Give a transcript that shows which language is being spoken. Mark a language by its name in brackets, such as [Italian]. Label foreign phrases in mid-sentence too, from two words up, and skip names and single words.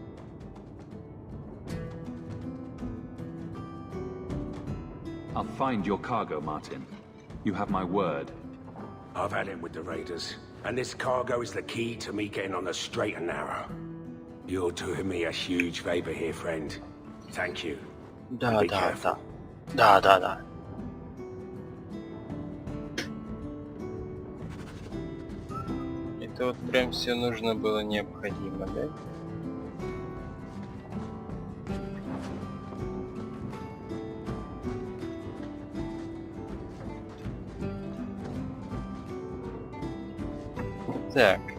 [English] I'll find your cargo, Martin. You have my word. I've had it with the raiders, and this cargo is the key to me getting on the straight and narrow. You're doing me a huge favor here, friend. Thank you. [Russian] Да, [English] Be [Russian] да, [English] careful. [Russian] да. Да, да, да. Это вот прям все нужно было необходимо, да? Так.